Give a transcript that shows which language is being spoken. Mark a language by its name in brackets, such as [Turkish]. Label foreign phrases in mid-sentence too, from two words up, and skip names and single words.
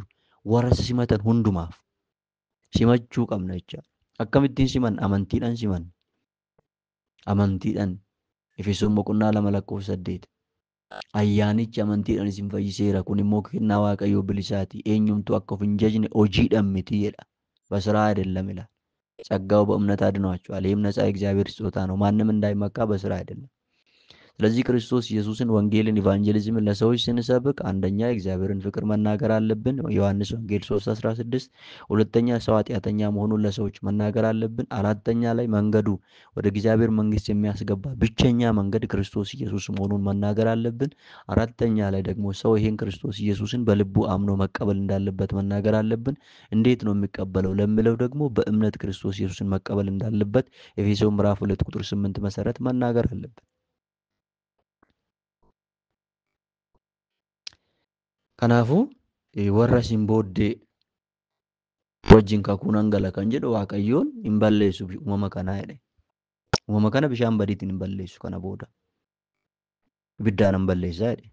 [Oromo] Warra simatan hundumaaf simachuu qabna jecha. Akkamittiin siman? Amantiidhaan siman. Amantiidhaan. Efesoon boqonnaa 2 lakkoofsa 8. Ayyaanichi amantiidhaan isin fayyiseera. Kun immoo kennaa Waaqayyoo bilisaati. Eenyumtu akka of hin jajne hojiidhaan miti jedha. [Amharic] በስራ አይደለም ይላል። ጸጋው በእምነት አድኗቸዋል። ይህም ነፃ የእግዚአብሔር ስጦታ ነው። ማንም እንዳይመካ በስራ አይደለም። ስለዚህ ክርስቶስ ኢየሱስን ወንጌልን ኢቫንጀሊዝምን ለሰዎች ስንሰብክ አንደኛ የእግዚአብሔርን ፍቅር መናገር አለብን፣ ዮሐንስ ወንጌል 3:16። ሁለተኛ ሰው ኃጢአተኛ መሆኑን ለሰዎች መናገር አለብን። አራተኛ ላይ መንገዱ ወደ እግዚአብሔር መንግስት የሚያስገባ ብቸኛ መንገድ ክርስቶስ ኢየሱስ መሆኑን መናገር አለብን። አራተኛ ላይ ደግሞ ሰው ይሄን ክርስቶስ ኢየሱስን በልቡ አምኖ መቀበል እንዳለበት መናገር አለብን። እንዴት ነው የሚቀበለው ለሚለው ደግሞ በእምነት ክርስቶስ ኢየሱስን መቀበል እንዳለበት ኤፌሶን ምዕራፍ 2 ቁጥር 8 መሰረት መናገር አለብን። [Oromo] Kanaafuu warra isin booddee wajjin kakuu nan gala kan jedhu Waaqayyoon hin balleessu uumama kanaa jedhe. Uumama kana bishaan badiitiin hin balleessu kana booda. Ibiddaan hin balleessaa jedhe.